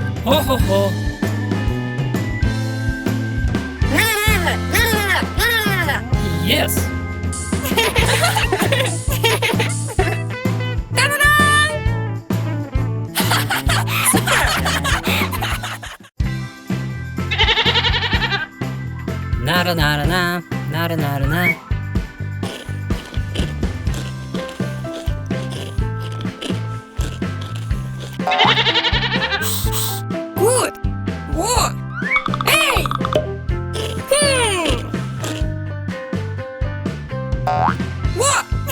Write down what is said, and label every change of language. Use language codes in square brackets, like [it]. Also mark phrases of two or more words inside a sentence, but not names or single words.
[en] Ho, ho, ho. Yes. Nara, nara, na. Nara, nara, na. Good. What? Hey. What?